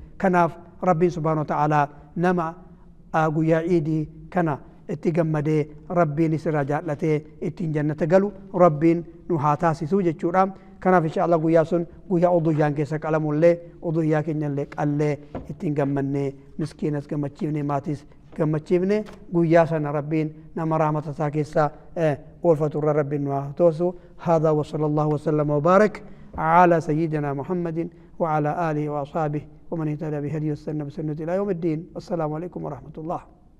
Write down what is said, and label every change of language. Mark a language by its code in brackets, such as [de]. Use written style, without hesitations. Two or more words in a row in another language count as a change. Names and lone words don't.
[om] Kanaaf rabbiin [ar] سبحانه وتعالى [om] nama guyyaa ciidii kana itti gammadee rabbiin isirraa jaallatee ittiin jannata galu rabbiin nu haa taasisuu jechuudha. Kanaaf inshaallah guyyaa sun guyyaa uduyyaan keessa qalamullee uduyyaa keenyallee qallee ittiin gammannee miskiinas gammachiifne maatiis gammachiifne guyyaa sana rabbiin nama rahmata isaa keessaa oolfatu irra rabbiin nu haa toosu. [ar] هذا وصلى الله وسلم وبارك على سيدنا محمد وعلى آله وأصحابه ومن اهتدى بهديه والسنة بسنة إلى يوم الدين. السلام عليكم ورحمة الله.